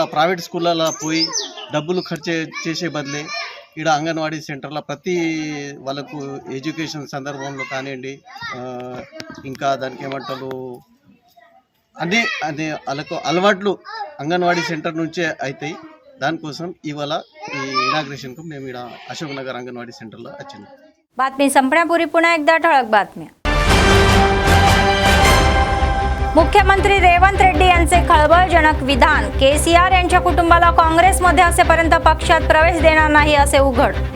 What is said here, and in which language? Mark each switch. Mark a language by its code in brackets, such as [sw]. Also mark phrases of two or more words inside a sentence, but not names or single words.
[te] ప్రైవేట్ స్కూళ్ళలో పోయి డబ్బులు ఖర్చు చేసే బదులే ఇక్కడ అంగన్వాడీ సెంటర్లో ప్రతి వాళ్ళకు ఎడ్యుకేషన్ సందర్భంలో కానివ్వండి, ఇంకా దానికి ఏమంటారు అదే వాళ్ళకు అలవాట్లు అంగన్వాడీ సెంటర్ నుంచే అవుతాయి. దానికోసం ఇవాళ ఈ ఇనాగ్రేషన్కు మేము ఇక్కడ [mr] अशोक नगर अंगणवाडी सेंटरला [te] వచ్చినాం. [mr] बातमी संपण्यापूर्वी पुन्हा एकदा ठळक बातम्या. मुख्यमंत्री रेवंत रेड्डी यांचे खळबळजनक विधान. केसीआर यांच्या कुटुंबाला काँग्रेसमध्ये असेपर्यंत पक्षात प्रवेश देणार नाही असे उघड.